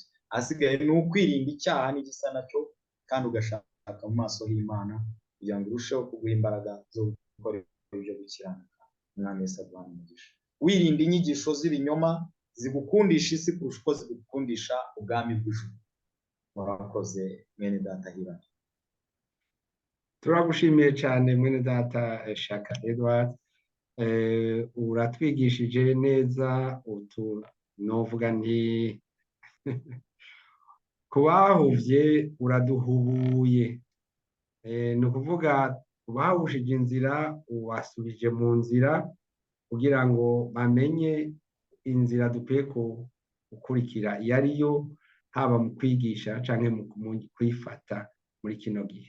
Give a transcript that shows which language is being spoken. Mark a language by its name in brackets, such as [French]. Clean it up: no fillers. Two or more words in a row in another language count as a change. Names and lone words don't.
[Rundi] Asigaye ni ukwirinda icyaha n'igisa nacyo, kandi ugashaka mu maso y'Imana kugira ngo urusheho kuguha imbaraga zo gukora ibyo gukiranuka. Umwami Yesu aduhe umugisha. Wirinda inyigisho z'ibinyoma zigukundisha isi kurusha uko zigukundisha ubwami bw'ijuru. Murakoze mwene data Hirari. Turagushimiye cyane mwene data Shaka Edward. Uratwigishije neza, novuga nti kubahuvye uraduhubuye. Ni ukuvuga ubahushije inzira ubasubije mu nzira, kugira ngo bamenye inzira dukwiye gukurikira iyo ariyo, haba mu kwigisha canke mu kwifata muri kino gihe.